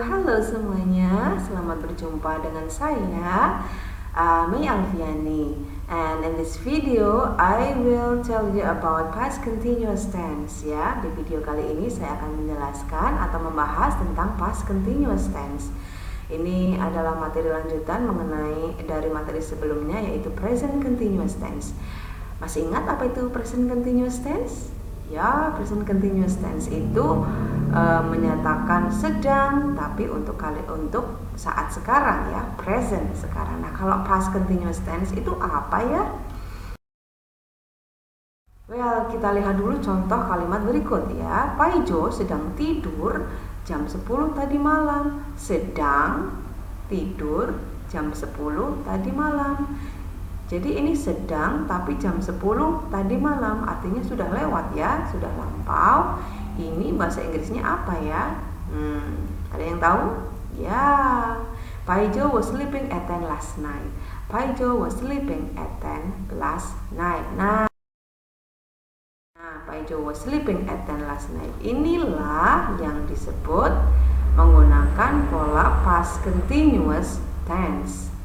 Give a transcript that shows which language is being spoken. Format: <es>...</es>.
<id>Halo semuanya, selamat berjumpa dengan saya Mei Alfiani.</id> <en>And in this video, I will tell you about past continuous tense.</en> <id>Ya, di video kali ini saya akan menjelaskan atau membahas tentang past continuous tense. Ini adalah materi lanjutan mengenai dari materi sebelumnya, yaitu present continuous tense. Masih ingat apa itu present continuous tense? Ya, present continuous tense itu menyatakan sedang, tapi untuk saat sekarang ya, present sekarang. Nah, kalau past continuous tense itu apa ya? Well, kita lihat dulu contoh kalimat berikut ya. Paijo sedang tidur jam 10 tadi malam. Sedang tidur jam 10 tadi malam. Jadi ini sedang tapi jam 10 tadi malam, artinya sudah lewat ya, sudah lampau. Ini bahasa Inggrisnya apa ya? Ada yang tahu?</id> <en>Ya, Paijo was sleeping at 10 last night. Paijo was sleeping at 10 last night. Nah, Paijo was sleeping at 10 last night.</en> <id>Inilah yang disebut menggunakan pola past continuous tense.</id>